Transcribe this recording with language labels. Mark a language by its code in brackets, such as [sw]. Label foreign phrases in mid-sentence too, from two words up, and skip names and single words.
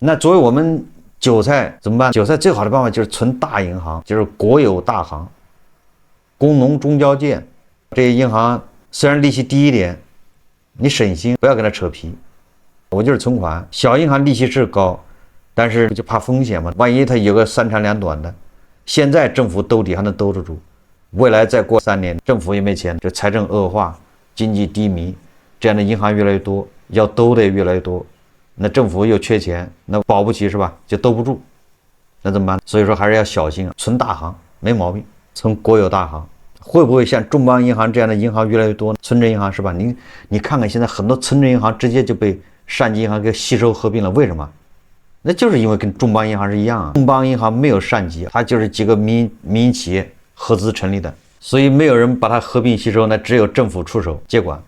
[zh] 那作為我們韭菜怎麼辦？韭菜最好的辦法就是存大銀行，就是国有大行，工農中交建這些银行。雖然利息低一點，你省心，不要跟他扯皮。我就是存款，小銀行利息是高，但是就怕風險嘛，萬一它有個3長2短的。現在政府兜底還能兜得住，未來再過3年，政府也沒錢，這財政惡化，經濟低迷，這樣的銀行越來越多，要兜的也越來越多，那政府又缺錢，那保不齊是吧？就兜不住，那怎麼辦？所以說還是要小心，存大行沒毛病，存國有大行。會不會像眾邦銀行這樣的銀行越來越多？村鎮銀行是吧？你看看現在很多村鎮銀行直接就被上级銀行給吸收合併了，為什麼？那就是因為跟众邦銀行是一樣啊。众邦銀行沒有上級，它就是幾個民營企業合資成立的，所以沒有人把它合併吸收，那只有政府出手接管。